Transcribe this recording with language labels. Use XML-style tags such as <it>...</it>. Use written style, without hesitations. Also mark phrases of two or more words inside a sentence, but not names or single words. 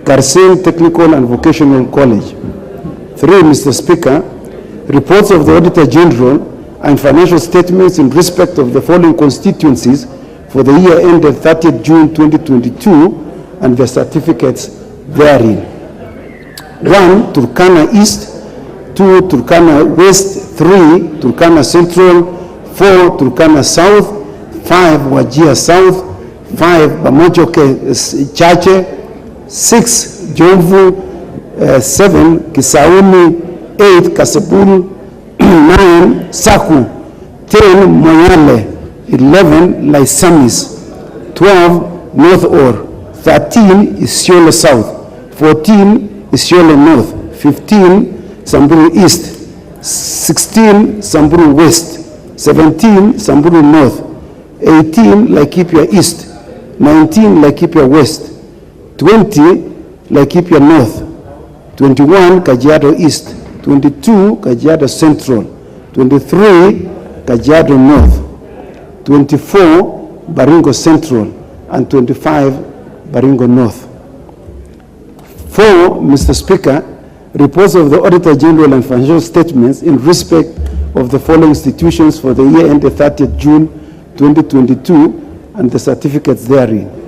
<en>Garsen Technical and Vocational College. 3. Mr. Speaker, reports of the Auditor General and financial statements in respect of the following constituencies for the year ended 30th June 2022 and the certificates therein. 1. Turkana East. 2. Turkana West. 3. Turkana Central. 4. Turkana South. 5. Wajir South. 5. Bamojoke Chache. 6. Jomvu. 7. Kisauni. 8. Kasepul. 9. Saku. 10. Moyale. 11. Laisamis. 12. North Or. 13. Isiolo South. 14. Isiolo North. 15. Samburu East. 16. Samburu West. 17. Samburu North. 18. Laikipia East. 19. Laikipia West. 20. Laikipia North. 21. Kajiado East. 22. Kajiado Central. 23. Kajiado North. 24. Baringo Central. And 25. Baringo North. 4. Mr. Speaker, reports of the Auditor General and financial statements in respect of the following institutions for the year ended 30th June 2022 and the certificates therein.</en>